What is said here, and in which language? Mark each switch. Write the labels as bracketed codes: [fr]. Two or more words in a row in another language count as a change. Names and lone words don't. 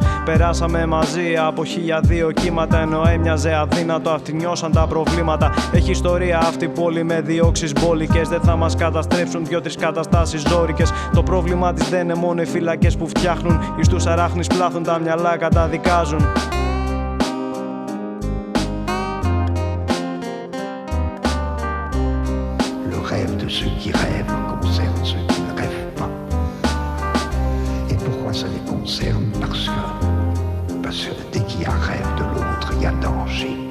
[el] Περάσαμε μαζί από 1002 κύματα, ενώ έμοιαζε αδύνατο αυτοί νιώσαν τα προβλήματα. Έχει ιστορία αυτή η πόλη με διώξεις μπόλικες. Δεν θα μας καταστρέψουν 2-3 καταστάσεις ζώρικες. Το πρόβλημα της δεν είναι μόνο οι φυλακές που φτιάχνουν. Εις τους αράχνης πλάθουν τα μυαλά καταδικάζουν. [fr] Rêve de ceux qui rêvent concerne ceux qui ne rêvent pas. Et pourquoi ça les concerne? Parce que dès qu'il y a rêve de l'autre, il y a danger.